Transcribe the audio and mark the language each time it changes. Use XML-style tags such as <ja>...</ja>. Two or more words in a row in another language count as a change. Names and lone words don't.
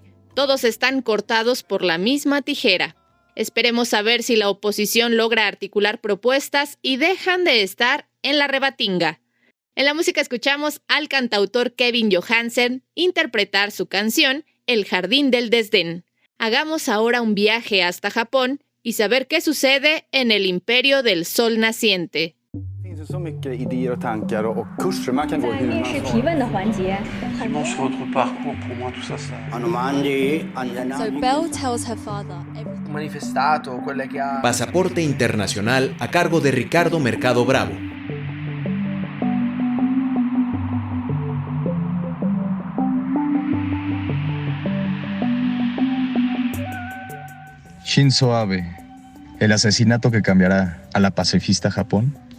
<es>Todos están cortados por la misma tijera. Esperemos a ver si la oposición logra articular propuestas y dejan de estar en la rebatinga. En la música escuchamos al cantautor Kevin Johansen interpretar su canción El Jardín del Desdén. Hagamos ahora un viaje hasta Japón y saber qué sucede en el Imperio del Sol Naciente.</es> <sv>Så mycket idéer och tankar och kurser man kan gå hur man</sv> <fr>C'est votre parcours pour moi tout ça.</fr> <en>So Belle tells her father everything.</en> <it>Manifestato, quelle che ha</it> <es>Pasaporte Internacional a cargo de Ricardo Mercado Bravo. Shinzo Abe, el asesinato que cambiará a la pacifista Japón.</es>